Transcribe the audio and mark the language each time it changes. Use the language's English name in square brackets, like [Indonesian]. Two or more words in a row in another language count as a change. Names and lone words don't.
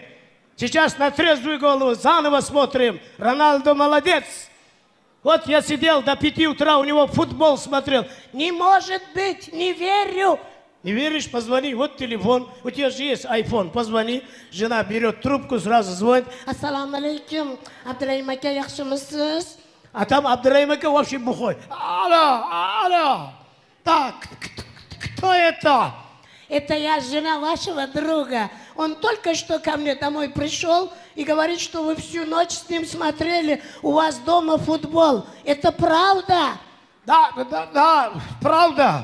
[Russian] Сейчас на трезвую голову заново смотрим. Роналдо молодец. Вот я сидел до 5 утра, у него футбол смотрел. Не может быть, не верю. Не веришь, позвони, вот телефон. У тебя же есть айфон, позвони. Жена берет трубку, сразу звонит. [Arabic] السلام عليكم, [Uzbek] Абдраим ака, яхшымысыз? [Russian] А там Абдраим ака вообще бухой. Алло. Так, кто это? Это я, жена вашего друга. Он только что ко мне домой пришел и говорит, что вы всю ночь с ним смотрели, у вас дома футбол. Это правда? Да, правда.